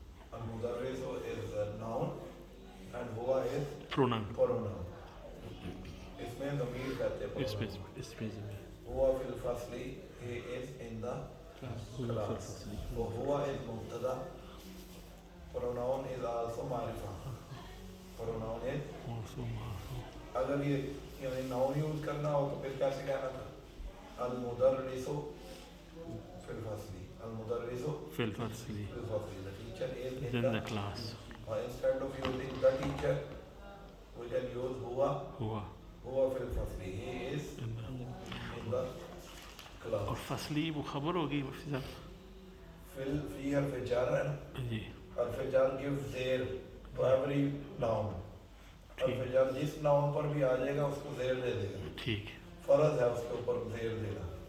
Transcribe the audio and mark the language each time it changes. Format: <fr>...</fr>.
<en>al-mudarrisu is a noun and huwa is Pronoun.</en> <hi>pronoun इसमें ज़मीर कहते हैं</hi> <en>It's</en> <hi>हुआ फिल फसली</hi> <en>he is in the class</en> <hi>वो हुआ is मुब्तदा pronoun is also मारिफा pronoun is अगर ये यानी नाउन यूज करना हो तो फिर कैसे कहना था al-mudarrisu फिल फसली al-mudarrisu</hi> <ar>Fil Fasli. फिल फसली</ar> <en>the teacher is in Then the the class. instead of using the teacher we can use huwa</en> <ar>हुआ. फिल फसली</ar> <en>he is in the class</en> <hi>और फसली वो खबर होगी मुफ्ती साहब. फिल फी हर्फ जार है ना जी. हर्फ jar</hi> <en>gives zeir to every noun</en> <hi>हर्फ जार जिस नाउन पर भी आ जाएगा उसको zeir दे देगा ठीक. फर्ज है उसके ऊपर zeir देना</hi>